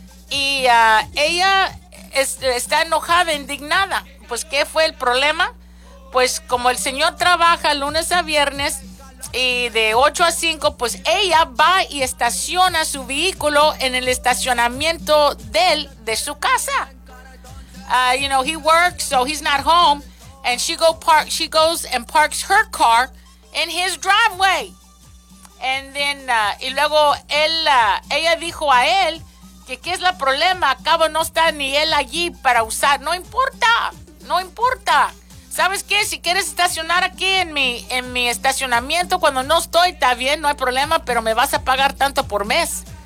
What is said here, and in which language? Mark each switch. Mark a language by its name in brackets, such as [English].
[Spanish] Y ella está enojada, indignada. Pues, ¿qué fue el problema? Pues, como el señor trabaja lunes a viernes y de 8 a 5, pues ella va y estaciona su vehículo en el estacionamiento de él, de su casa. [English] You know, he works, so he's not home. And she goes and parks her car in his driveway. And then, [Spanish] y luego él, ella dijo a él que qué es el problema, acabo no está ni él allí para usar. No importa, no importa. ¿Sabes qué? Si quieres estacionar aquí en mi estacionamiento cuando no estoy, está bien, no hay problema, pero me vas a pagar tanto por mes.